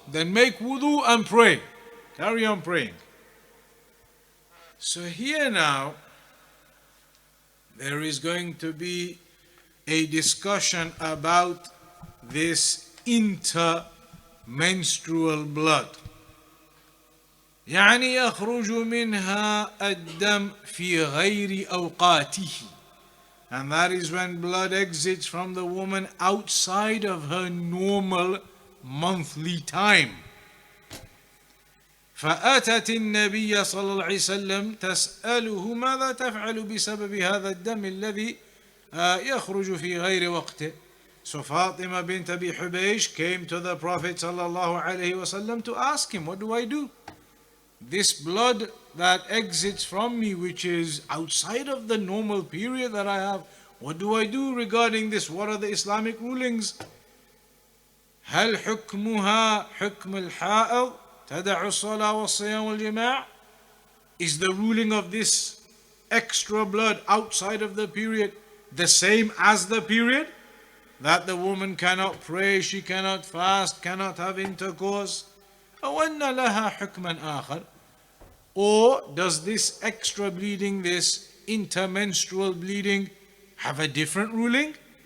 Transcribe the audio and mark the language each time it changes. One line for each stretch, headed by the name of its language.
English: Then make wudu and pray. Carry on praying. So here now, there is going to be a discussion about this intermenstrual blood.
Arabic: يعني يخرج منها الدم في غير أوقاته.
English: And that is when blood exits from the woman outside of her normal monthly time.
Arabic: فأتت النبي صلى الله عليه وسلم تسأله ماذا تفعل بسبب هذا الدم الذي يخرج في غير وقته.
English: So Fatima bint Abi Hubaysh came to the Prophet صلى الله عليه وسلم to ask him, what do I do? This blood that exits from me, which is outside of the normal period that I have, what do I do regarding this? What are the Islamic rulings?
Arabic: هل حكمها حكم الحائض تدع الصلاة والصيام والجماع?
English: Is the ruling of this extra blood outside of the period the same as the period? That the woman cannot pray, she cannot fast, cannot have intercourse?
Arabic: أو أن لها حكما آخر?
English: Or does this extra bleeding, this intermenstrual bleeding, have a different ruling?